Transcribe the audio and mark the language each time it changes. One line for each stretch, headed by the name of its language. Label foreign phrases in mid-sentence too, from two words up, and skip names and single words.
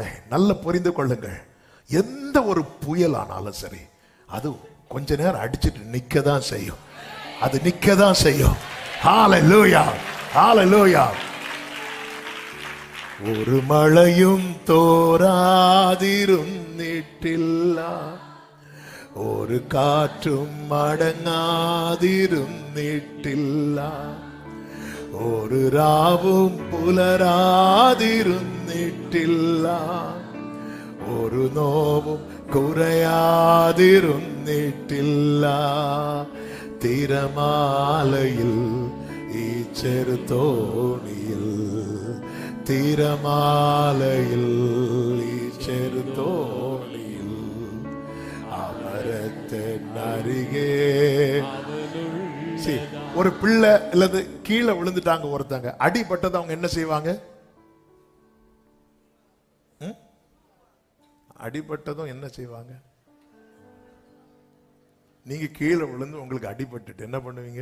Tamil: நல்ல புரிந்து கொள்ளுங்கள், எந்த ஒரு புயல் ஆனாலும் சரி, அது கொஞ்ச நேரம் அடிச்சிட்டு நிக்கதான் செய்யும், அது நிக்கதான் செய்யும்.
Malayalam: ஹல்லேலூயா, ஹல்லேலூயா. ഒരു മഴയും തോരാതിരും അടങ്ങാതിരുന്നിട്ടില്ല, ഒരു കാറ്റും അടങ്ങാതിരുന്നിട്ടില്ല, ഒരു രാവും പുലരാതിരുന്നിട്ടില്ല, ഒരു നോവും കുറയാതിരുന്നിട്ടില്ല. തിരമാലയിൽ ഈ ചെറുതോണിയിൽ, തിരമാലയിൽ ഈ ചെറുതോണിയിൽ, അമരത്തിനരികെ.
Tamil: ஒரு பிள்ளை இல்லது கீழே விழுந்துட்டாங்க ஒருத்தங்க, அடிபட்டது அவங்க என்ன செய்வாங்க? அடிபட்டதும் என்ன செய்வாங்க? நீங்க கீழே விழுந்து உங்களுக்கு அடிபட்டுட்டு என்ன பண்ணுவீங்க?